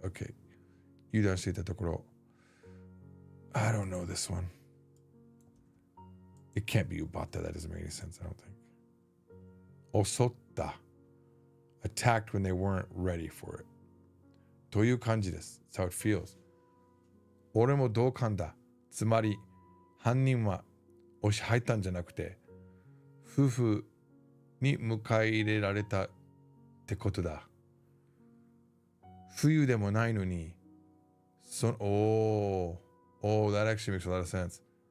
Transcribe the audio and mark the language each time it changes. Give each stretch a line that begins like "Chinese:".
English: Okay.
Japanese: 油断していたところ.
English: I don't know this one. It can't be Ubata. That doesn't make any sense, I don't think. Osotta. Attacked when they weren't ready for it.
Japanese: という感じです.
English: That's how it feels.
Japanese: 俺も同感だ. つまり、犯人は押し入ったんじゃなくて、夫婦に迎え入れられたってことだ。冬でもないのに、
English: oh, that actually makes a lot of sense.